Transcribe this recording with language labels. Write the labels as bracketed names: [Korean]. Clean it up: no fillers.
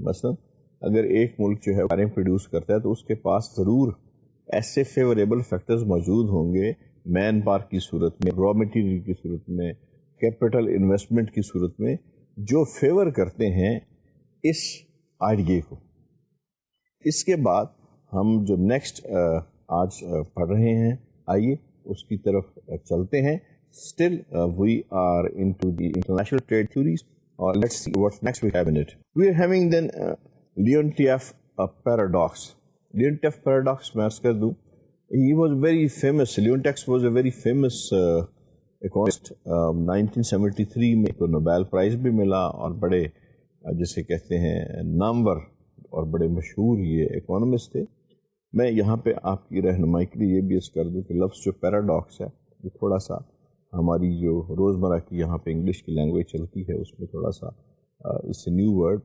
[Urdu] مثلا اگر ایک ملک جو ہے کاریں پروڈیوس کرتا ہے تو اس کے پاس ضرور ایسے فیوریبل فیکٹرز موجود ہوں گے مین پاور کی صورت میں را مٹیریل کی صورت میں کیپٹل انویسٹمنٹ کی صورت میں جو فیور کرتے ہیں اس آئیڈیا کو. اس کے بعد ہم جو نیکسٹ آج پڑھ رہے ہیں آئیے اس کی طرف چلتے ہیں. [English] Still, we are into the international trade theories. Let's see what next we have in it. We are having then Leontief paradox. Leontief paradox, [Urdu] میں عرض کر دوں, [English] he was very famous. Leontief was a very famous economist. [Urdu] 1973 میں تو Nobel prize بھی ملا اور بڑے جسے کہتے ہیں نامور اور بڑے مشہور یہ اکانومسٹ تھے. میں یہاں پہ آپ کی رہنمائی کے لیے یہ بھی عرض کر دوں کہ لفظ جو پیراڈاکس ہے یہ تھوڑا سا ہماری جو روزمرہ کی یہاں پہ انگلش کی لینگویج چلتی ہے اس میں تھوڑا سا اس نیو ورڈ.